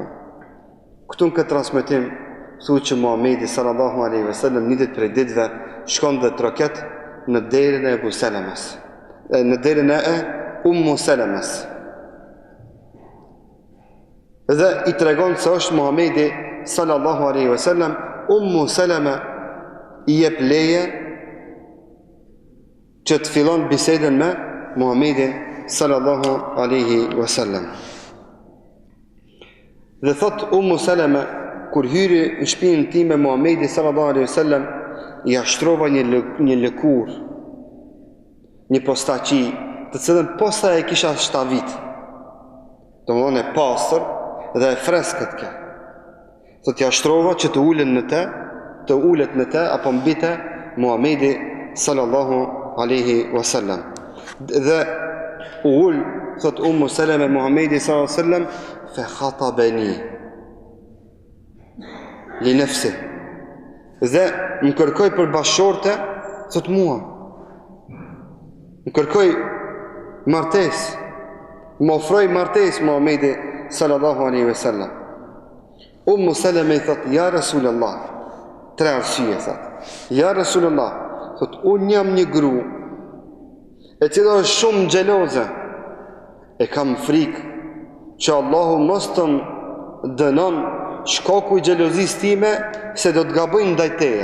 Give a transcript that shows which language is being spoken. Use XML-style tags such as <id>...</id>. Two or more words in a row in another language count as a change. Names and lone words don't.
<sq>Këtu në këtë transmetim thuhet që Muhamedi</sq> <ar>صلى الله عليه وسلم</ar> <sq>një ditë prej ditëve shkon dhe troket në derën e Ebu Salames, në derën e Salames. Dhe i tregon se është Muhamedi</sq> <ar>صلى الله عليه وسلم,</ar> <sq>Salama i jep leje që të fillon bisedën me Muhamedin</sq> <ar>صلى الله عليه وسلم.</ar> <sq>Dhe thot Salama, kur hyri në shtëpinë time Muhamedi</sq> <ar>صلى الله عليه وسلم,</ar> <sq>i ashtrova një lëkur, një postaqi, të cilën posta e kisha shtavit. Domthonë e pastër dhe e freskët kjo. Thot i ashtrova që të ulet në te apo mbi te Muhamedi</sq> <ar>صلى الله عليه وسلم.</ar> <sq>Dhe ul, thot Salama Muhamedi</sq> <ar>صلى الله عليه وسلم, فخطبني لنفسي.</ar> <sq>Dhe më kërkoj për bashorte, thot mua. Më kërkoj martes, më ofroj martes Muhamedi</sq> <ar>صلى الله عليه وسلم.</ar> <sq>Salama i thot,</sq> <ar>يا رسول الله,</ar> <sq>tre arsye thot.</sq> <ar>يا رسول الله,</ar> <sq>thot unë jam një gru e cila është shumë xheloze, e kam frikë që Allahu mos të më dënon shkaku i xhelozisë time se do të gabojnë ndaj teje.</sq>